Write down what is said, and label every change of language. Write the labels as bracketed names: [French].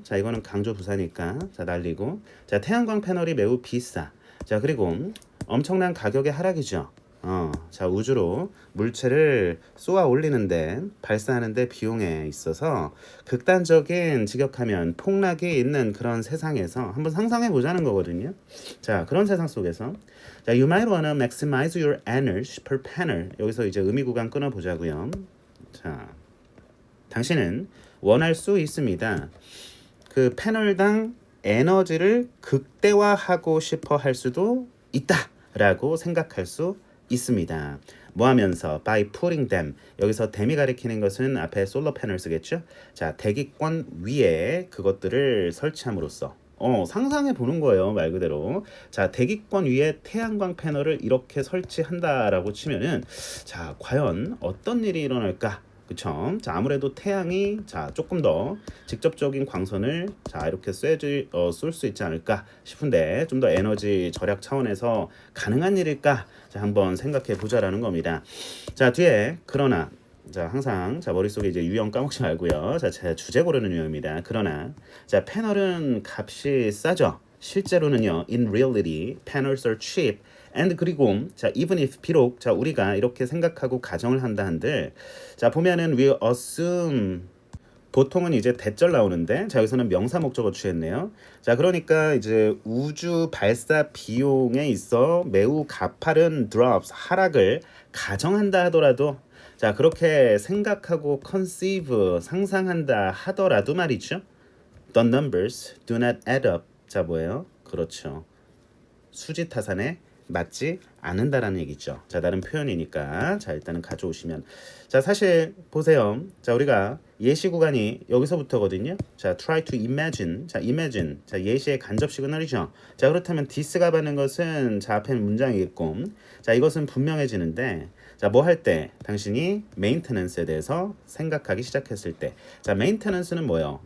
[Korean] 자, 이거는 강조 부사니까, 자, 날리고, 자, 태양광 패널이 매우 비싸. 자, 그리고 엄청난 가격의 하락이죠. 자, 우주로 물체를 쏘아 올리는데, 발사하는데 비용에 있어서 극단적인 직역하면 폭락이 있는 그런 세상에서 한번 상상해 보자는 거거든요. 자, 그런 세상 속에서, 자, [English] you might wanna maximize your energy per panel. [Korean] 여기서 이제 의미 구간 끊어 보자고요. 자, 당신은 원할 수 있습니다. 그 패널당 에너지를 극대화하고 싶어 할 수도 있다라고 생각할 수 있습니다. 뭐 하면서 [English] by putting them, [Korean] 여기서 them이 가리키는 것은 앞에 솔로 패널 쓰겠죠. 자, 대기권 위에 그것들을 설치함으로써 상상해 보는 거예요, 말 그대로. 자, 대기권 위에 태양광 패널을 이렇게 설치한다라고 치면은, 자, 과연 어떤 일이 일어날까? 그쵸? 자, 아무래도 태양이, 자, 조금 더 직접적인 광선을, 자, 이렇게 쏠 수 있지 않을까 싶은데, 좀 더 에너지 절약 차원에서 가능한 일일까? 자, 한번 생각해 보자라는 겁니다. 자, 뒤에 그러나, 자, 항상, 자, 머릿속에 이제 유형 까먹지 말고요. 자, 제 주제 고르는 유형입니다. 그러나, 자, 패널은 값이 싸죠. 실제로는요, [English] in reality, panels are cheap. [Korean] and 그리고, 자, [English] even if, [Korean] 비록, 자, 우리가 이렇게 생각하고 가정을 한다 한들, 자, 보면은 [English] we assume, [Korean] 보통은 이제 대절 나오는데, 자, 여기서는 명사 목적어 취했네요. 자, 그러니까 이제 우주 발사 비용에 있어 매우 가파른 drops, 하락을 가정한다 하더라도, 자, 그렇게 생각하고 conceive, 상상한다 하더라도 말이죠. [English] The numbers do not add up. [Korean] 자, 뭐예요? 그렇죠. 수지타산에 맞지 않는다라는 얘기죠. 자, 다른 표현이니까. 자, 일단은 가져오시면. 자, 사실 보세요. 자, 우리가 예시 구간이 여기서부터거든요. [English] 자, try to imagine. 자, imagine. [Korean] 자, 예시의 간접 시그널이죠. 자, 그렇다면 this가 받는 것은, 자, 앞에는 문장이겠고, 자, 이것은 분명해지는데, 자, 뭐 할 때 당신이 메인테넌스에 대해서 생각하기 시작했을 때, 자, 메인테넌스는 뭐예요?